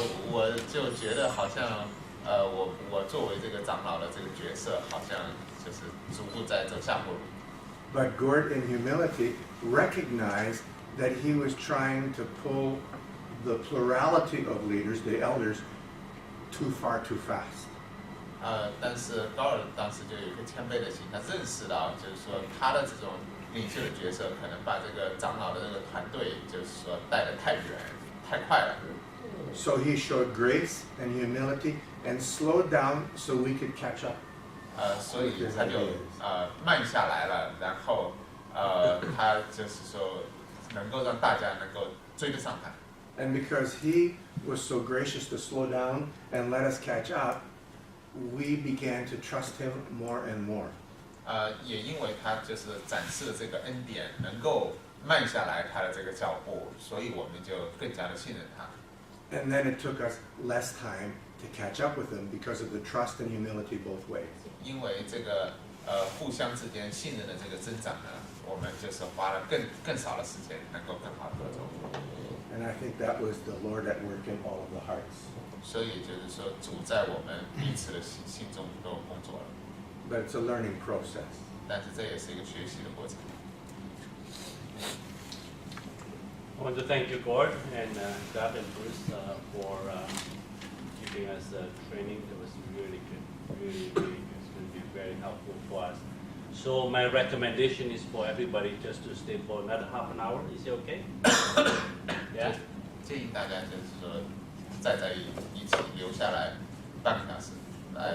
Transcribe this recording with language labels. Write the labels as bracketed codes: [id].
[zh] 我就觉得好像我作为这个长老的这个角色，好像就是逐步在走下坡路。 [en] But Gord, in humility, recognized that he was trying to pull the plurality of leaders, the elders, too far too fast. [zh] 但是高尔当时就有一个谦卑的心，他认识到，就是说他的这种领袖的角色，可能把这个长老的这个团队，就是说带得太远、太快了。 [en] So he showed grace and humility and slowed down so we could catch up. [zh] 所以他就慢下来了，然后他就是说能够让大家能够追得上他。 [en] And because he was so gracious to slow down and let us catch up, we began to trust him more and more. [zh] 也因为他就是展示了这个恩典，能够慢下来他的这个脚步，所以我们就更加的信任他。 [en] And then it took us less time to catch up with him because of the trust and humility both ways. [zh] 因为这个互相之间信任的这个增长呢，我们就是花了更少的时间，能够更好的合作。 [en] And I think that was the Lord at work in all of the hearts. [zh] 所以就是说，主在我们彼此的心中都工作了， [en] But it's a learning process. [zh] 但是这也是一个学习的过程。 [en] I want to thank you, Gord, and Gab and Bruce for giving us training. It was really good, really good. It's going to be very helpful for us. So my recommendation is for everybody just to stay for another half an hour. Is it okay? Yeah? [zh] 建议大家就是说站在一起留下来半个小时来